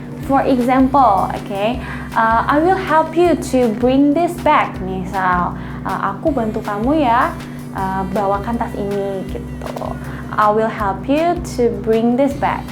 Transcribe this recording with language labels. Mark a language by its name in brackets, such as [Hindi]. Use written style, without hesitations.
[English] For example, I will help you to bring this back. [Indonesian] Misal, aku bantu kamu ya bawakan tas ini gitu. [English] I will help you to bring this back.